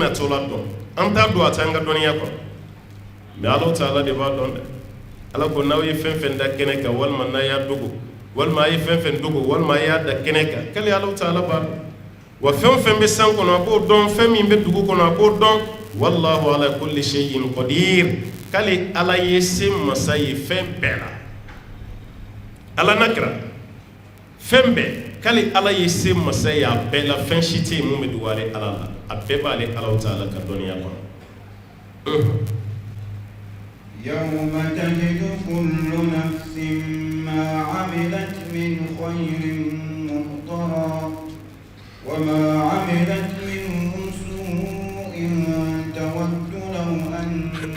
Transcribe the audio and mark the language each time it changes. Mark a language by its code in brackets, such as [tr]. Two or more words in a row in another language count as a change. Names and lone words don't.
[bm] natɔ la dɔn an t'a dɔn a t'an ka dɔnniya kɔnɔ mais Alahu Taala de b'a dɔn dɛ Ala ko n'aw ye fɛn fɛn da kɛnɛ kan walima n'a y'a dogo walima a ye fɛn fɛn dogo walima a y'a da kɛnɛ kan k'ale Alahu Taala b'a dɔn wa fɛn fɛn bɛ san kɔnɔ a b'o dɔn fɛn min bɛ dugu kɔnɔ a b'o dɔn [ar] والله على كل شيء قدير [bm] k'ale Ala ye se masa ye fɛn bɛɛ la Ala nakira fɛn bɛɛ k'ale Ala ye se masa ye a bɛɛ la fɛn si tɛ yen mun bɛ dogo ale Ala la a bɛɛ b'ale Alahu Taala ka dɔnniya kɔnɔ [ar] يوم تجد كل نفس ما عملت من خير محضرا وما عملت من سوء تود لو أن